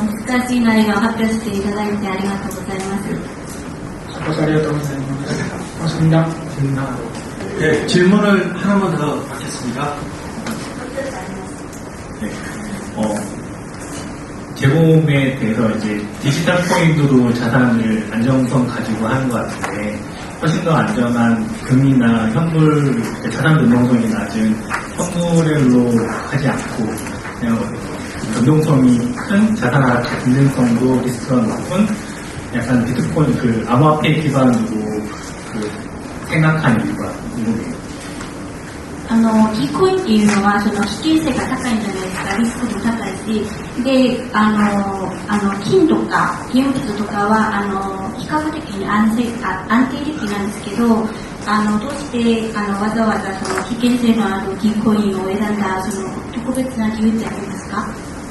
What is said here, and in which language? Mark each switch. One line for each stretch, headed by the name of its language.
Japanese: 難しい内容を発表していただいてありがとうございます。ありがとうございます。
Korean: 고맙습니다. 네, 질문을 하나만 더 받겠습니다. 네, 제보에 대해서 이제 디지털 코인으로 자산을 안정성 가지고 하는 것 같은데 훨씬 더 안전한 금이나 현물, 자산 변동성이 낮은 현물로 하지 않고 그냥 변동성이 큰 자산 안정성도 리스크가 높은 약간 비트코인 그 암호화폐 기반으로 그 생각한 이유가 궁금해요.
Japanese: Dコインっていうのはその危険性が高いんじゃないですか。リスクも高いし、で、金とか現物とかは比較的に安定的なんですけど、どうしてわざわざその危険性のある D コインを選んだその特別な理由ってありますか